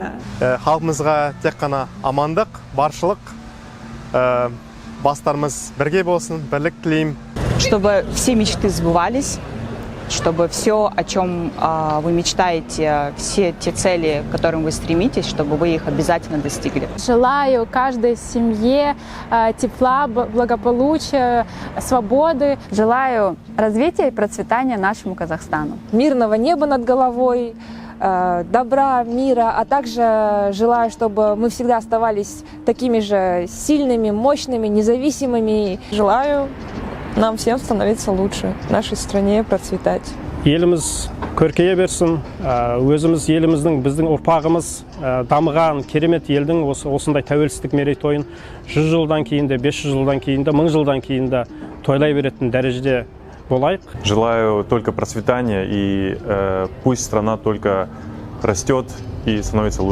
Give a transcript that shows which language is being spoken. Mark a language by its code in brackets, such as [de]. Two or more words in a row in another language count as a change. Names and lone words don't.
[kk] Халқымызға тек қана амандық, баршылық, бастарымыз бірге болсын, бірлік тілеймін. [ru] Чтобы все мечты сбывались, чтобы все, о чем вы мечтаете, все те цели, к которым вы стремитесь, чтобы вы их обязательно достигли. Желаю каждой семье тепла, благополучия, свободы. Желаю развития и процветания нашему Казахстану. Мирного неба над головой, добра, мира, а также желаю, чтобы мы всегда оставались такими же сильными, мощными, независимыми. Желаю нам всем становиться лучше, нашей стране процветать. [kk] Еліміз көркейе берсін, өзіміз еліміздің, біздің ұрпағымыз дамыған керемет елдің осындай тәуелсіздік мерейтойын 100 жылдан кейін де, 500 жылдан кейін де, 1000 жылдан кейін де тойлай беретін дәрежеде болайық. [ru] Желаю только процветания и пусть страна только растет и становится лучше.